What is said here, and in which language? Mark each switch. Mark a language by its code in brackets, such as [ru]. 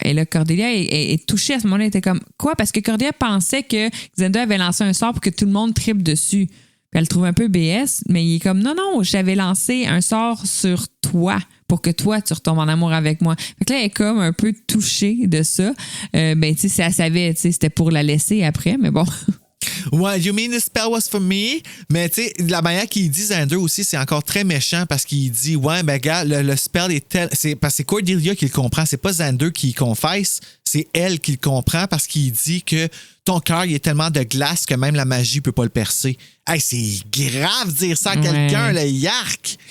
[fr] Et là, Cordelia est touchée à ce moment-là. Elle était comme, quoi? Parce que Cordelia pensait que Xander avait lancé un sort pour que tout le monde tripe dessus. Puis elle le trouve un peu BS, mais il est comme, non, j'avais lancé un sort sur toi pour que toi, tu retombes en amour avec moi. Fait que là, elle est comme un peu touchée de ça. Tu sais, si elle savait, tu sais, c'était pour la laisser après, mais bon. [en] Ouais, you mean the spell was for me? [fr] Mais tu sais, la manière qu'il dit Xander aussi, c'est encore très méchant parce qu'il dit, ouais, ben gars, le spell est tel. Parce que c'est Cordelia qui le comprend, c'est pas Xander qui le confesse, c'est elle qui le comprend parce qu'il dit que ton cœur, il est tellement de glace que même la magie peut pas le percer. Hey, c'est grave dire ça à quelqu'un, le yark!